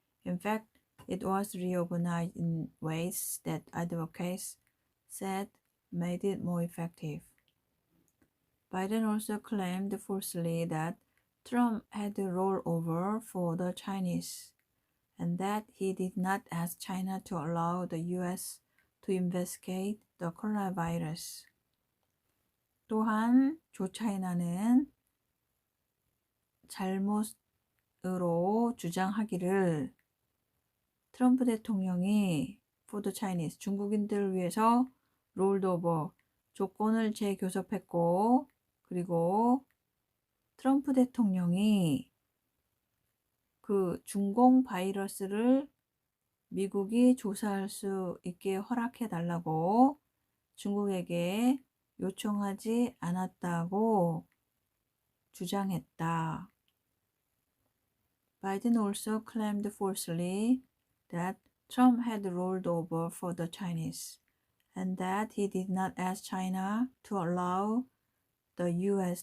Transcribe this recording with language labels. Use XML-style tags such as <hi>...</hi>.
<en>In fact, it was reorganized in ways that advocates said made it more effective. Biden also claimed falsely that Trump had rolled over for the Chinese and that he did not ask China to allow the U.S. to investigate the coronavirus.</en> <ko>또한 조 차이나는 잘못으로 주장하기를 트럼프 대통령이</ko> <en>for the Chinese,</en> <ko>중국인들을 위해서</ko> <en>rolled over,</en> <ko>조건을 재교섭했고 그리고 트럼프 대통령이 그 중공 바이러스를 미국이 조사할 수 있게 허락해 달라고 중국에게 요청하지 않았다고 주장했다.</ko> <en>Biden also claimed falsely that Trump had rolled over for the Chinese, and that he did not ask China to allow the U.S.</en>